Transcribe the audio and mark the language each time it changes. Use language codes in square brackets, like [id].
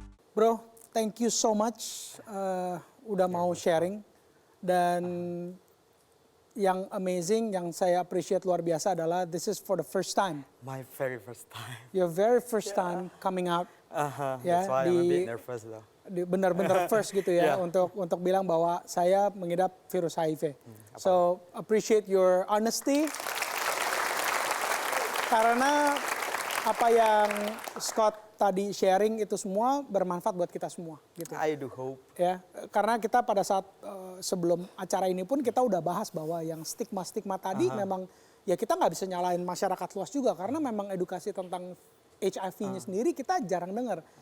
[en] Bro, thank you so much [id] udah mau [en] sharing. [id] Dan yang amazing, yang saya appreciate luar biasa adalah [en] this is for the first time. My very first time. Your very first time coming out. Ya, That's why I'm a bit nervous though. [id] Benar-benar first gitu ya, untuk bilang bahwa saya mengidap virus HIV. [en] So appreciate your honesty. [id] Karena apa yang Scott tadi sharing itu semua bermanfaat buat kita semua gitu. [en] I do hope. [id] Ya, karena kita pada saat sebelum acara ini pun kita udah bahas bahwa yang stigma-stigma tadi memang ya kita nggak bisa nyalain masyarakat luas juga karena memang edukasi tentang HIV-nya sendiri kita jarang dengar.